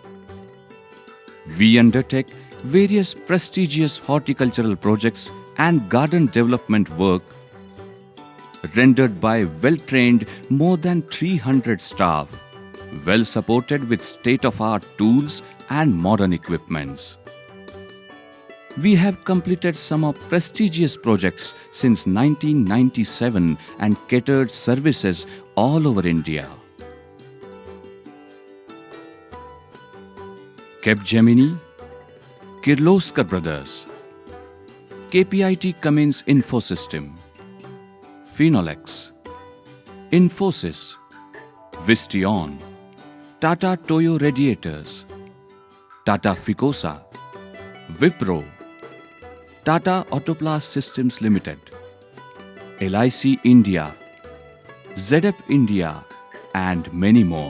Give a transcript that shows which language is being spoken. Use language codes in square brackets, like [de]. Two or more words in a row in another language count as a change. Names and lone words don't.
[en] We undertake various prestigious horticultural projects and garden development work rendered by well-trained more than 300 staff, well supported with state-of-art tools and modern equipments. We have completed some of prestigious projects since 1997 and catered services all over India. Capgemini, Kirloskar Brothers, KPIT Cummins Infosystem, Phenolex, Infosys, Vistion, Tata Toyo Radiators, Tata Ficosa, Wipro, Tata Autoplast Systems Limited, LIC India, ZF India, and many more.